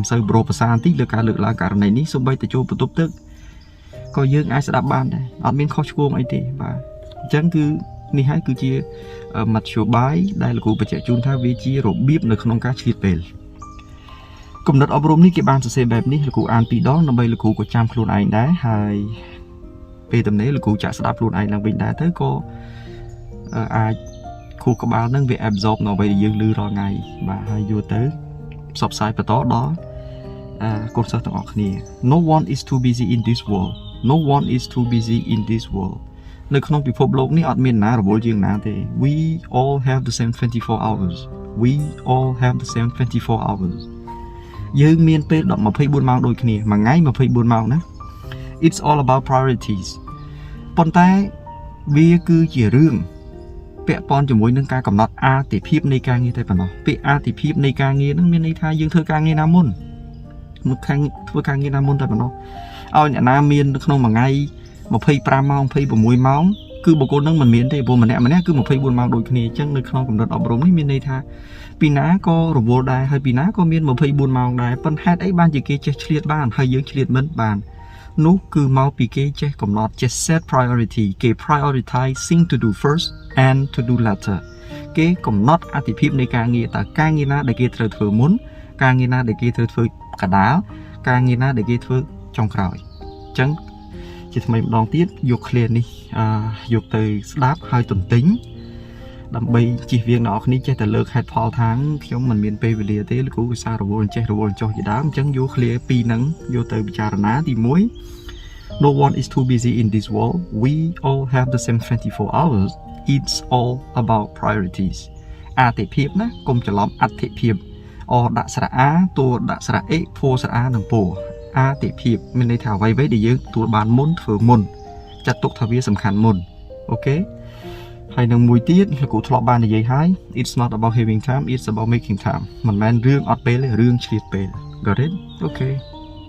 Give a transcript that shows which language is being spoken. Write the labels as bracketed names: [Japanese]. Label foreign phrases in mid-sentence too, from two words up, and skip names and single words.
[Khmer] សូវប្រូភាសាបន្តិចលើការលើកឡើងករណីនេះសូម្បីតែចូលបន្ទប់ទឹកក៏យើងអាចស្ដាប់បានដែរអត់មានខុសឆ្គងអីទេបាទអញ្ចឹងគឺនេះហើយគឺជាមធ្យោបាយដែលលោកគ្រូបញ្ជាក់ជូនថាវាជារបៀបនៅក្នុងការឆ្លៀតពេលគំនិតអប់រំនេះគេបានសរសេរបែបនេះលោកគ្រូអាន2ដងដើម្បីលោកគ្រូក៏ចាំខ្លួនឯងដែរហើយពេលទំនេរលោកគ្រូចាក់ស្ដាប់ខ្លួនឯងឡើងវិញដែរទៅក៏អាចខួរក្បាលនឹងវា absorb នៅអ្វីដែលយើងឮរាល់ ថ្ងៃបាទហើយយកទៅផ្សព្វផ្សាយបន្តដល់កូនសិស្សទាំងអស់គ្នា [English] No one is too busy in this world No one is too busy in this world [Khmer] នៅក្នុងពិភពលោកនេះអត់មានណារវល់ជាងណាទេ [English] We all have the same 24 hours We all have the same 24 hours [Khmer] យើងមានពេល24ម៉ោងដូចគ្នាមួយថ្ងៃ24ម៉ោងណា [English] It's all about priorities [Khmer] ប៉ុន្តែវាគឺជារឿងពាក់ព័ន្ធជាមួយនឹងការកំណត់អាទិភាពនៃ ការងារតែប៉ុណ្ណោះពាក្យអាទិភាពនៃការងារហ្នឹងមានន័យថាយើងធ្វើការងារណាមុនមកខាងធ្វើការងារណាមុនតែប៉ុណ្ណោះឲ្យអ្នកណាមាននៅក្នុងមួយថ្ងៃ25ម៉ោង26ម៉ោងគឺបុគ្គលហ្នឹងមិនមានទេព្រោះម្នាក់គឺ24 ម៉ោងដូចគ្នាអញ្ចឹងនៅក្នុងកម្រិតអប់រំនេះមានន័យថាពីណាក៏រវល់ដែរហើយពីណាក៏មាន24ម៉ោងដែរប៉ុន្តែហេតុអីបានជាគេចេះឆ្លៀតបានហើយយើងឆ្លៀតមិនបាន នោះគឺមកពីគេចេះកំណត់ចេះ [English] set priority [Khmer] គេ [English] prioritize thing to do first and to do later [Khmer] គេកំណត់ អាទិភាពនៃការងារតើការងារណាដែលគេត្រូវធ្វើមុនការងារណាដែលគេត្រូវធ្វើកណ្ដាលការងារណាដែលគេធ្វើចុងក្រោយអញ្ចឹងជាថ្មីម្ដងទៀតយក clear នេះយកទៅស្ដាប់ហើយទន្ទិញដើម្បីជៀសវាងអ្នកនរគ្នាចេះតែលើកហេតុផលថាខ្ញុំមិនមានពេលវេលាទេលោកគ្រូវិសារវល់ចេះរវល់ចុះជាដើមអញ្ចឹងយក clear ពីរហ្នឹងយកទៅពិចារណាទី 1 [English] No one is too busy in this world we all have the same 24 hours it's all about priorities [Khmer] អាទិភាពណាកុំច្រឡំអត្ថិភាពអដាក់ស្រៈអាតួដាក់ស្រៈអេភួស្រៈអានិងពោអាទិភាពមានន័យថាអ្វីៗដែលយើងទទួលបានមុនធ្វើមុនចាត់ទុកថាវាសំខាន់មុនអូខេហើយនឹងមួយទៀតលោកគ្រូធ្លាប់បាននិយាយហើយ [English] It's not about having time it's about making time [Khmer] មិនមែនរឿងអត់ពេលទេរឿងឆ្លៀតពេល [English] Got it? Okay